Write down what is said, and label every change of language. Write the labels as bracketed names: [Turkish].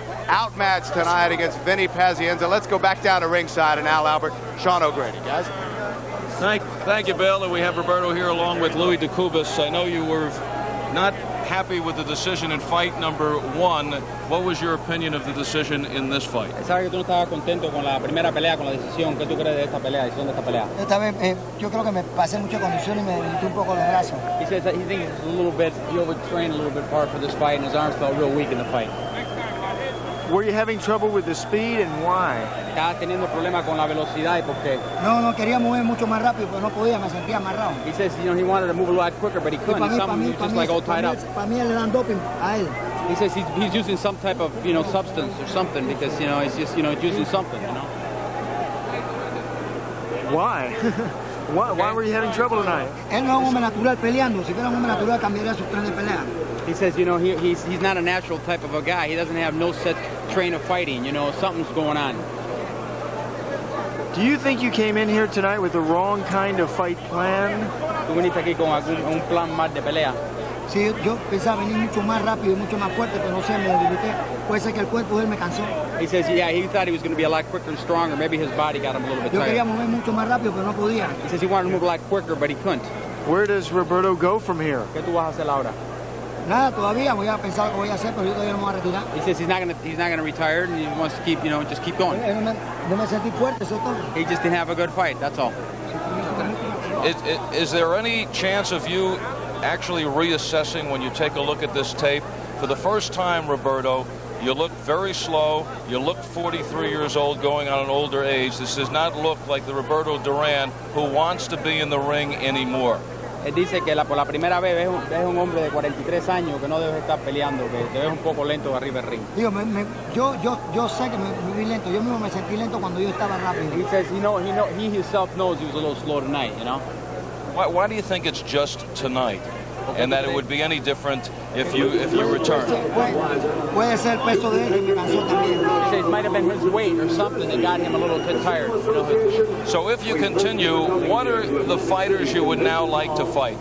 [English] outmatched tonight against Vinny Pazienza. Let's go back down to ringside and Al Albert, Sean O'Grady, guys. Thank you, Bill. And we have Roberto here along with Louis DeCubas. I know you were not happy with the decision in fight number 1. What was your opinion of the decision in this fight? [Spanish] Sabes que tú no estabas contento con la primera pelea, con la decisión. ¿Qué tú crees de esta pelea, decisión de esta pelea? Esta vez yo creo que me pasé mucha condición y me debilité un poco los brazos. [English] He says that he thinks it's a little bit, he overtrained a little bit hard for this fight, and his arms felt real weak in the fight. Were you having trouble with the speed, and why? [Spanish] Estaba teniendo problemas con la velocidad, ¿y por qué? No quería mover mucho más rápido, pero no podía, me sentía amarrado. [English] He says, he wanted to move a lot quicker, but he couldn't. Something was just like all tied up. [Spanish] Para mí le dan doping a él. [English] He says he's using some type of, substance or something because, he's just, using something, Why? Why were you having trouble tonight? [Spanish] Él no es un hombre natural peleando. Si fuera un hombre natural, cambiaría su tren de pelea. [English] He says, he's not a natural type of a guy. He doesn't have no set train of fighting. Something's going on. Do you think you came in here tonight with the wrong kind of fight plan? [Spanish] ¿Tú viniste aquí con un plan más de pelea? Sí, yo pensaba venir mucho más rápido y mucho más fuerte, pero no sé, me debilité. Puede ser que el cuerpo de él me cansó. [English] He says, he thought he was going to be a lot quicker and stronger. Maybe his body got him a little bit [Spanish] Yo quería [English] tired. [Spanish] mover mucho más rápido, pero no podía. [English] He says he wanted to move a lot quicker, but he couldn't. Where does Roberto go from here? [Spanish] ¿Qué tú vas a hacer ahora? Nada, todavía voy a pensar lo que voy a hacer, pero yo todavía no me voy a retirar. [English] He says he's not going to retire, and he wants to keep, just keep going. [Spanish] No me sentí fuerte, eso es todo. [English] He just didn't have a good fight. That's all. Is there any chance of you actually reassessing when you take a look at this tape? For the first time, Roberto, you look very slow. You look 43 years old, going on an older age. This does not look like the Roberto Duran who wants to be in the ring anymore. [Spanish] Él dice que por la primera vez ves un hombre de 43 años que no debes estar peleando, que te ves un poco lento arriba del ring. Digo, yo sé que me vi lento. Yo mismo me sentí lento cuando yo estaba rápido. [English] He says he himself knows he was a little slow tonight, Why do you think it's just tonight? And that it would be any different if you return? [Spanish] Puede ser el peso de él que me cansó también. [English] He says it might have been his weight or something that got him a little bit tired. So if you continue, what are the fighters you would now like to fight?